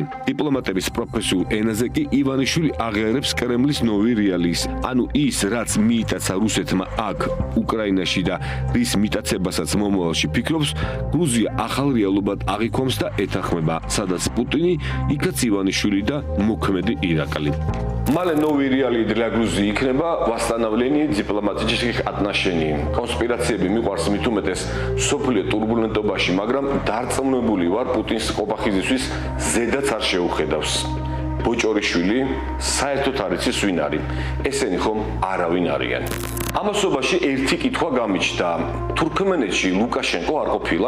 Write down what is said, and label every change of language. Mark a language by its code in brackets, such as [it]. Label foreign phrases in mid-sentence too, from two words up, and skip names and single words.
[ka] დიპლომატების პროფესიულ ენაზე კი ივანიშვილი აღიარებს კრემლის [ru] новые реалии, [ka] ანუ ის, რაც მიიტაცა რუსეთმა აქ, უკრაინაში და რის მიტაცებასაც მომავალში ფიქრობს, გრუზია ახალ რეალობად აღიქვამს და ეთანხმება, სადაც პუტინი, იქაც ივანიშვილი და მოქმედი ირაკლი. [ru] Мало новые реалии для Грузии იქნება восстановление дипломатических отношений. [ka] კონსპირაციები მიყვარს მით უმეტეს სოფლიო турბულენტობაში, მაგრამ დარწმუნებული ვარ პუტინს ყოფახიზისთვის ზედაც არ შეუხედავს. ბოჭორიშვილი საერთოდ არ იცის ვინ არის. ესენი ხომ არავინ არიან. ამასობაში ერთი კითხვა გამიჩნდა. თურქმენეთში ლუკაშენკო არ ყოფილა?